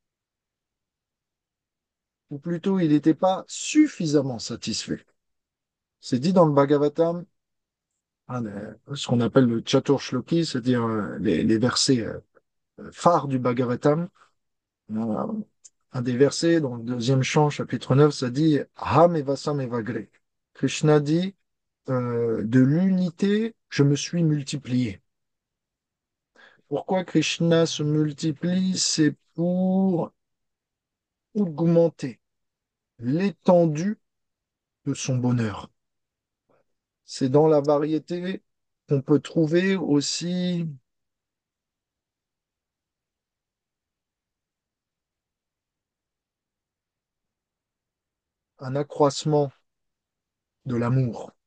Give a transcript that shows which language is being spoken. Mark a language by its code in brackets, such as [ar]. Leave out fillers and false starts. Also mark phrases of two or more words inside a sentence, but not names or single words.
[fr] Ou plutôt, il n'était pas suffisamment satisfait. C'est dit dans le Bhagavatam, ce qu'on appelle le Chatur Shloki, c'est-à-dire les versets phares du Bhagavatam. Euh, un des versets, dans le deuxième chant, chapitre 9, ça dit [sa] हम् एवासम् एवाग्रे. [fr] Krishna dit de l'unité, je me suis multiplié. Pourquoi Krishna se multiplie? C'est pour augmenter l'étendue de son bonheur. C'est dans la variété qu'on peut trouver aussi un accroissement de l'amour.